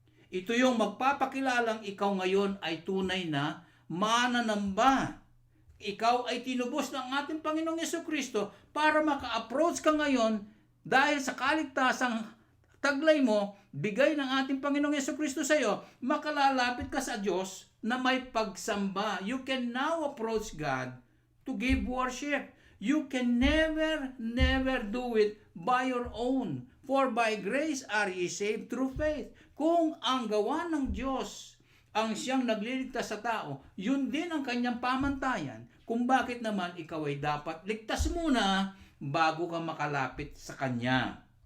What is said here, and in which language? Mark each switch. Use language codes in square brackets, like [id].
[tl] Ito yung magpapakilalang ikaw ngayon ay tunay na mananamba. Ikaw ay tinubos ng ating Panginoong Jesucristo para maka-approach ka ngayon dahil sa kaligtasang taglay mo, bigay ng ating Panginoong Jesucristo sa iyo, makalalapit ka sa Diyos na may pagsamba. [en] You can now approach God to give worship. You can never do it by your own. For by grace are ye saved through faith. [tl] Kung ang gawa ng Diyos ang siyang nagliligtas sa tao, yun din ang kanyang pamantayan kung bakit naman ikaw ay dapat ligtas muna bago ka makalapit sa Kanya.